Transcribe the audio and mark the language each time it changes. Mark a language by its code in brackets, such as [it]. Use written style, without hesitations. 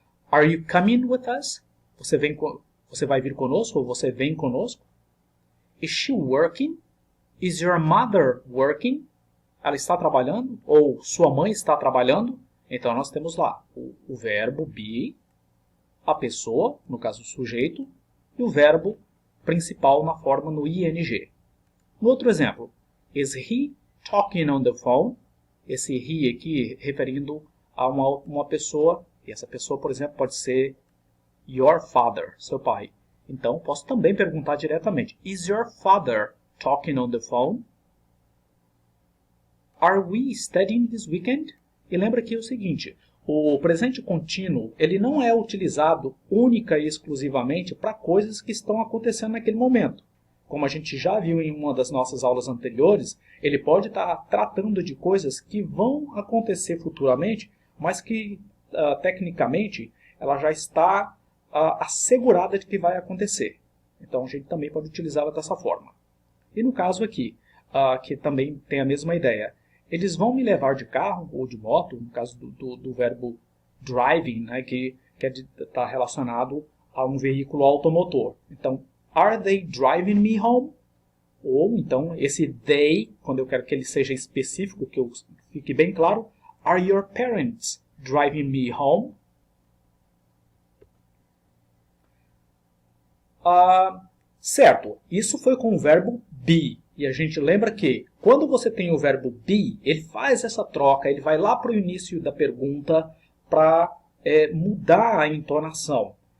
[en] Are you coming with us? [pt] Você vai vir conosco ou você vem conosco? [en] Is she working? Is your mother working? [pt] Ela está trabalhando? Ou sua mãe está trabalhando? Então nós temos lá o verbo be, a pessoa, no caso o sujeito, e o verbo principal na forma no ing. No outro exemplo, [en] is he talking on the phone? [pt] Esse he aqui referindo a uma pessoa, e essa pessoa, por exemplo, pode ser [en] your father, [pt] seu pai. Então posso também perguntar diretamente, [en] is your father talking on the phone? Are we studying this weekend? [pt] E lembra que é o seguinte, o presente contínuo ele não é utilizado única e exclusivamente para coisas que estão acontecendo naquele momento. Como a gente já viu em uma das nossas aulas anteriores, ele pode estar tratando de coisas que vão acontecer futuramente, mas que tecnicamente ela já está assegurada de que vai acontecer. Então a gente também pode utilizá-la dessa forma. E no caso aqui, que também tem a mesma ideia, eles vão me levar de carro ou de moto, no caso do verbo driving, né, que está relacionado a um veículo automotor. [en] Então, are they driving me home? [pt] Ou então, esse they, quando eu quero que ele seja específico, que eu fique bem claro, [en] are your parents driving me home? [pt] Certo, isso foi com o verbo be. E a gente lembra que quando você tem o verbo be, ele faz essa troca, ele vai lá para o início da pergunta para mudar a entonação.